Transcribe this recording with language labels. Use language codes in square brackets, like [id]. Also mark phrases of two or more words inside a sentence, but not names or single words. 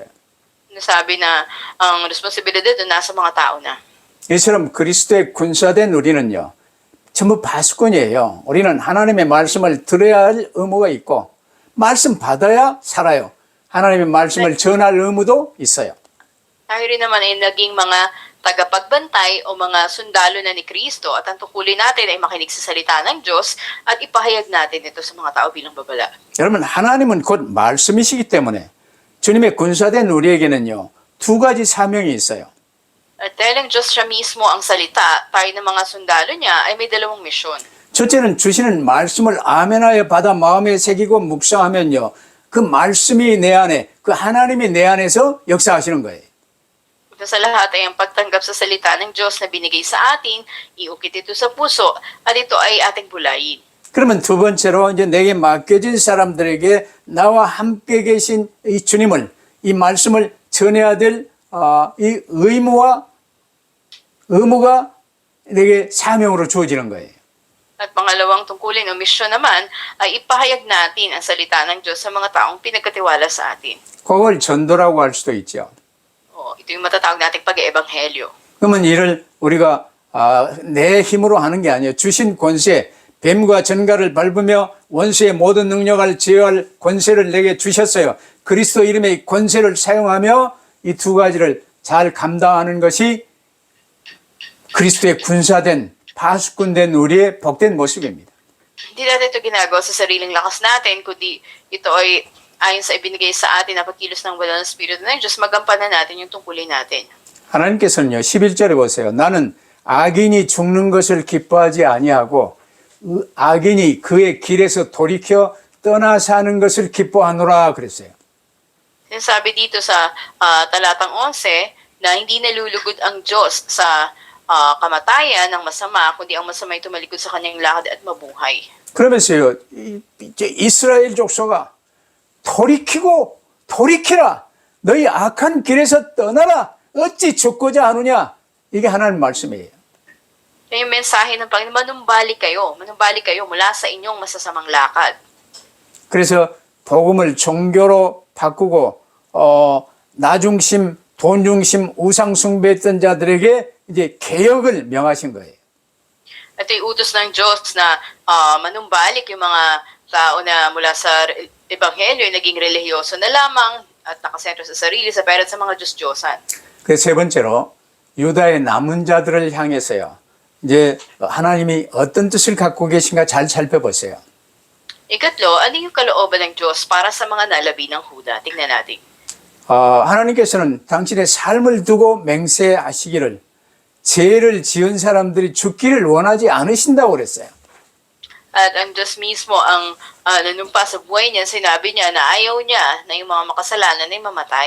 [tl] Nasabi na ang responsibilidad doon nasa mga tao na. [ko] 이처럼 그리스도의 군사된 우리는요. 전부 파수꾼이에요. 우리는 하나님의 말씀을 들어야 할 의무가 있고 말씀 받아야 살아요. 하나님의 말씀을 전할 의무도 있어요. [tl] Tayo rin naman ay naging mga tagapagbantay o mga sundalo na ni Kristo at ang tungkulin natin ay makinig sa salita ng Diyos at ipahayag natin ito sa mga tao bilang babala. [ko] 여러분 하나님은 곧 말씀이시기 때문에 주님의 군사된 우리에게는요. 2가지 사명이 있어요. [tl] At dahil ang Diyos siya mismo ang salita, tayo ng mga sundalo niya ay may 2 misyon. [ko] 첫째는 주시는 말씀을 아멘하여 받아 마음에 새기고 묵상하면요. 그 말씀이 내 안에, 그 하나님이 내 안에서 역사하시는 거예요. [tl] Una sa lahat ay ang pagtanggap sa salita ng Diyos na binigay sa atin, iukit ito sa puso, at ito ay ating bulayin. [ko] 그러면 두 번째로 이제 내게 맡겨진 사람들에게 나와 함께 계신 이 주님을, 이 말씀을 전해야 될 이 의무가 내게 사명으로 주어지는 거예요. [tl] At pangalawang tungkulin o misyon naman ay ipahayag natin ang salita ng Diyos sa mga taong pinagkatiwala sa atin. [ko] 그걸 전도라고 할 수도 있죠. [tl] Ito yung matatawag nating pag-eebanghelyo. [ko] 그러면 이를 우리가 내 힘으로 하는 게 아니에요. 주신 권세, 뱀과 전갈을 밟으며 원수의 모든 능력을 제어할 권세를 내게 주셨어요. 그리스도 이름의 권세를 사용하며 이 2가지를 잘 감당하는 것이 그리스도의 군사된 파수꾼된 우리의 복된 모습입니다. [tl] Hindi natin ito ginagawa sa sariling lakas natin, kundi ito ay ayon sa ibinigay sa atin na pagkilos ng banal na Espiritu ng Diyos, magampanan natin yung tungkulin natin. [ko] 하나님께서는요, 11절에 보세요. 나는 악인이 죽는 것을 기뻐하지 아니하고 악인이 그의 길에서 돌이켜 떠나 사는 것을 기뻐하노라 그랬어요. [tl] Sinasabi dito sa talatang 11 na hindi nalulugod ang Diyos sa kamatayan ng masama, kundi ang masama ay tumalikod sa kanyang lakad at mabuhay. [ko] 그러면서요, 이제 이스라엘 족속아, 돌이키라. 너희 악한 길에서 떠나라. 어찌 죽고자 하느냐. 이게 하나님 말씀이에요. [tl] Kaya yung mensahe ng Panginoon, manumbalik kayo mula sa inyong masasamang lakad. [ko] 그래서 복음을 종교로 바꾸고 나 중심, 돈 중심, 우상 숭배했던 자들에게 이제 개혁을 명하신 거예요. [tl] Ito yung utos ng Diyos na manumbalik yung mga tao na mula sa ebanghelyo ay naging relihiyoso na lamang at nakasentro sa sarili, sa pera at sa mga Diyos-Diyosan. [ko] 그래서 세 번째로 유다의 남은 자들을 향해서요. 이제 하나님이 어떤 뜻을 갖고 계신가 잘 살펴보세요. [tl] Ikatlo, ano yung kalooban ng Diyos para sa mga nalabi ng Huda? Tingnan natin. [ko] 하나님께서는 당신의 삶을 두고 맹세하시기를 죄를 지은 사람들이 죽기를 원하지 않으신다고 그랬어요. [tl] At ang Diyos mismo ang nanumpa sa buhay niya, sinabi niya na ayaw niya na yung mga makasalanan ay mamatay.